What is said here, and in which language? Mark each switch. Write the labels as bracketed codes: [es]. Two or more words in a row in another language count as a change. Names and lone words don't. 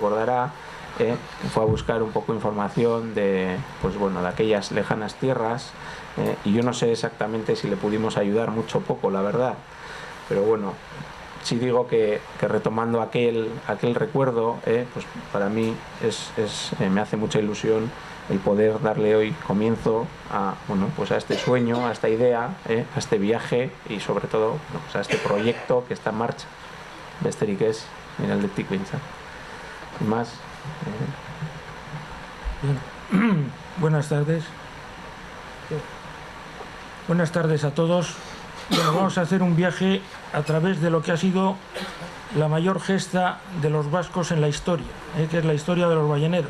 [es] acordará, fue a buscar un poco información de aquellas lejanas tierras, y yo no sé exactamente si le pudimos ayudar mucho o poco, la verdad, pero bueno, sí digo que retomando aquel recuerdo, pues para mí me hace mucha ilusión el poder darle hoy comienzo a este sueño, a esta idea, a este viaje y sobre todo pues a este proyecto que está en marcha. [eu] Besterik ez, Miraldetik behintzat. [es] Sin más. Buenas tardes. Buenas tardes a todos. Bueno, vamos a hacer un viaje a través de lo que ha sido la mayor gesta de los vascos en la historia, que es la historia de los balleneros.